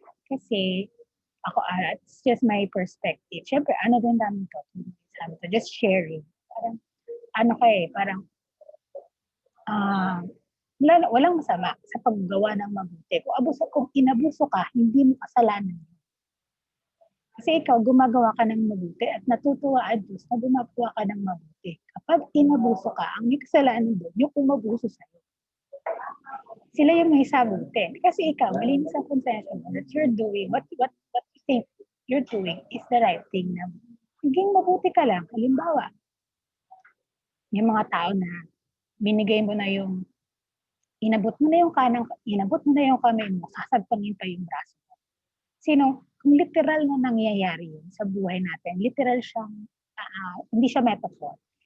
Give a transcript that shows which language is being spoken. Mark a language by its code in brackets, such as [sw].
[tl] Kasi ako, [en] it's just my perspective. [tl] Siyempre, ano din namin to, [en] just sharing. [tl] Parang, ano parang, walang masama sa paggawa ng mabuti. Kung inabuso ka, hindi mo kasalanan. Kasi ikaw, gumagawa ka ng mabuti at natutuwa ang Diyos na gumagawa ka ng mabuti. Kapag inabuso ka, ang may kasalanan doon, yung umabuso sa'yo. Sila yung may sabutin. Kasi ikaw, malinis ang konsensya mo [en] that you're doing, what you think you're doing is the right thing [tl] na maging mabuti ka lang. Halimbawa, may mga tao na binigay mo na yung, inabot mo na yung kamay mo, sasagpangin pa yung braso mo. Kung literal na nangyayari yun sa buhay natin, literal siyang, hindi siya metaphor.